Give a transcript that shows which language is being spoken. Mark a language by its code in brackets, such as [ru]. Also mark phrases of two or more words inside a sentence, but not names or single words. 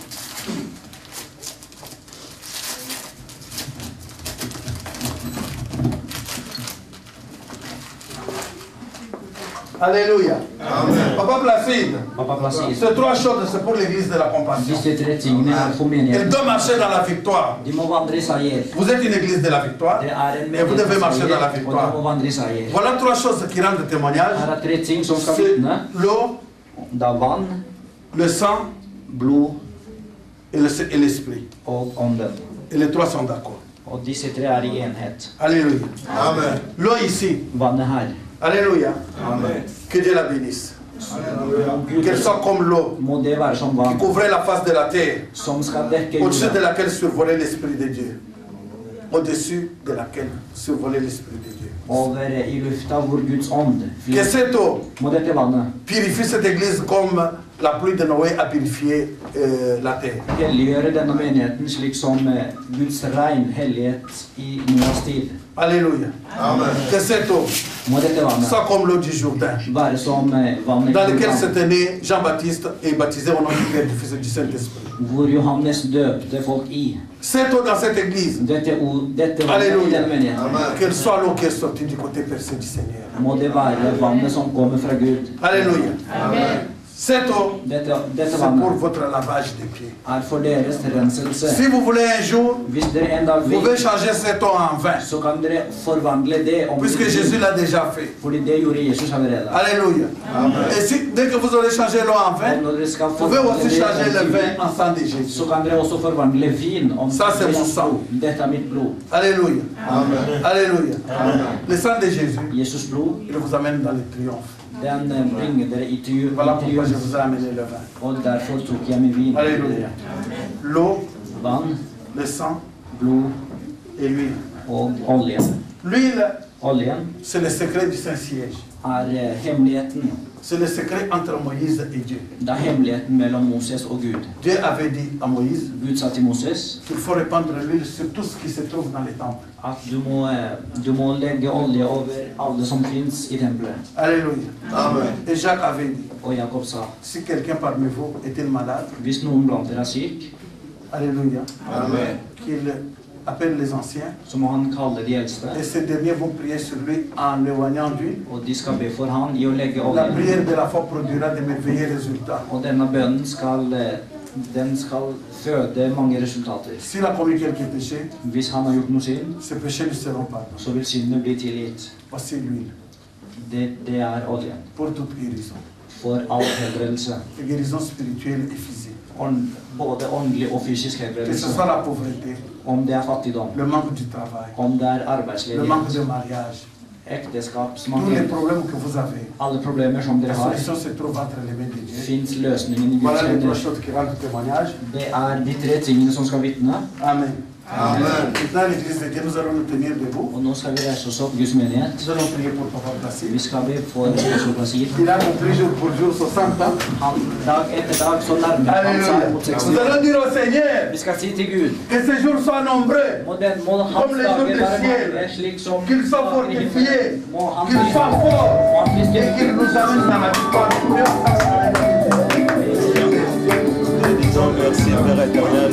[fr] Alléluia. Papa Placide, [no] Pappa Placide. [fr] ces trois choses c'est pour l'église de la compassion. [no] Disse 3 tingene er for [fr] Elle [no] menigheten. [fr] doit marcher dans la victoire. [no] De må vandre i seier. [fr] Vous êtes une église de la victoire [no] Det er en [fr] et vous devez marcher dans la [no] og de må [fr] victoire. [no] vandre i seier. [fr] Voilà trois choses qui rendent témoignage. [no] Her er 3 ting som skal [fr] C'est [no] vitne. [fr] l'eau, [no] Det er vann, [fr] le sang [no] blod [fr] et l'esprit. [no] og ånden. [fr] Et les trois sont d'accord. [no] Og disse 3 er i enhet. [fr] Alléluia. Amen. L'eau ici. [no] Vannet her. [fr] Alléluia. Amen. Que Dieu la bénisse. [no] Gud, [fr] Qu'elle soit comme l'eau [no] må det være som [fr] qui [no] vann, [fr] couvrait la face de la terre, [no] som skal dekke [fr] au-dessus de [no] jorda, [fr] laquelle survolait l'Esprit de Dieu. Au-dessus de laquelle survolait l'Esprit de Dieu. [no] over i lufta hvor Guds ånd [fr] Que [no] flyr. [fr] cette eau [no] Må dette vannet [fr] purifie cette église comme la pluie de Noé a purifié la terre. [no] helliggjøre denne menigheten slik som Guds regn hellighet i Noas tid. [fr] Alléluia. Amen. Que cette eau [no] Må dette vannet [fr] soit comme l'eau du Jourdain, [no] være som vannet [fr] dans [no] i [fr] lequel [no] Jordan, [fr] s'était né Jean-Baptiste et baptisé au nom du Père, du Fils et du Saint-Esprit. [no] hvor Johannes døpte folk i. [fr] Cette eau dans cette église, [no] Dette vannet i denne [fr] Alléluia. [no] menigheten, [fr] Qu'elle soit l'eau qui est sortie du côté percé du Seigneur. [no] må det være vannet som kommer fra Gud. [fr] Alléluia. Cette eau, [no] Dette [fr] c'est pour [no] vannet [fr] votre lavage des pieds. [no] er for deres renselse. [fr] Si vous voulez un jour, [no] Hvis dere en dag [fr] vous pouvez [no] vil, [fr] changer cette eau en vin, [no] så kan dere forvandle det om [fr] puisque Jésus l'a déjà fait. [no] fordi det gjorde Jesus allerede. [fr] Alléluia. Et si, dès que vous aurez changé l'eau en [no] Og [fr] vin, [no] når dere skal [fr] vous pouvez [no] forvandle [fr] aussi changer le [no] det [fr] vin en sang de Jésus. [no] så kan dere også forvandle vin om [fr] Ça, c'est mon sang. [no] Dette er mitt blod. [fr] Alléluia. Alléluia. Le sang de Jésus, [no] Jesus blod, [fr] il vous amène dans le triomphe. [no] den bringer dere i [fr] Voilà pourquoi je [no] triumf. [fr] vous ai amené le vin. [no] Og derfor tok jeg med vin. [fr] Alléluia. L'eau, [no] Vann, [fr] le sang [no] blod [fr] et l'huile. [no] og oljen. [fr] L'huile, [no] Oljen [fr] c'est le secret du Saint-Siège. [no] er hemmeligheten. [fr] C'est le secret entre Moïse et Dieu. [no] Det er hemmeligheten mellom Moses og Gud. [fr] Dieu avait dit à Moïse [no] Gud sa til Moses [fr] qu'il faut répandre l'huile sur tout ce qui se trouve dans les temples. [no] at du må legge olje over alle som fins i tempelet. [fr] Alléluia. Amen. Et Jacques avait dit, [no] Og Jakob sa, [fr] si quelqu'un parmi vous est-il malade, [no] hvis noen blant dere er syk, [fr] Alléluia, qu'il appelle les anciens, [no] så må han kalle de eldste, [fr] et ces derniers vont prier sur lui en éloignant d'huile. [no] og de skal be for han i å legge [fr] La [no] olje. [fr] prière de la foi produira de merveilleux résultats. [no] Og denne bønnen skal føde mange resultater. [fr] S'il a commis quelques péchés, [no] Hvis han har gjort noe synd, [fr] ces péchés lui seront pardonnés. [no] så vil syndene bli tilgitt. [fr] Voici l'huile [no] Det er oljen. [fr] pour toute guérison. [no] For all helbredelse. [fr] Et guérison spirituelle et physique. [no] Både åndelig og fysisk [fr] Que ce [no] helbredelse. [fr] soit la pauvreté, [no] Om det er fattigdom, [fr] le manque du travail, [no] om det er [fr] le manque [no] arbeidsledighet, [fr] de mariage, tous les [no] ekteskapsmangel, [fr] problèmes que vous avez, [no] alle problemer som [fr] la [no] dere har, [fr] solution se trouve entre les mains de Dieu. [no] fins løsningen i Guds [fr] Voilà les trois [no] hender. [fr] choses qui rendent témoignage. [no] Det er de 3 tingene som skal vitne. [fr] Amen. Maintenant, l'église de Dieu, nous allons nous tenir debout. [no] Og nå skal vi reise oss opp, Guds menighet. [fr] Nous allons prier pour Papa Placide. [no] Vi skal be for Pastor Placide. [fr] Il a accompli jour pour jour 60 ans. [no] Han, dag etter dag så nærmer han [fr] Alléluia. [no] seg mot 60 [fr] Nous [no] år. [fr] allons dire au Seigneur [no] Vi skal si til Gud, [fr] que ces jours soient nombreux, [no] må hans [fr] Comme les jours [no] dager [fr] du [no] være [fr] ciel. [no] mange, slik som [fr] qu'ils soient [no] dagen i [fr] fortifiés, [no] himmelen. Må han [fr] qu'ils soient forts [no] må han bli [fr] et [no] styrket. [fr] qu'ils nous amènent dans la victoire. Disons merci Père éternel.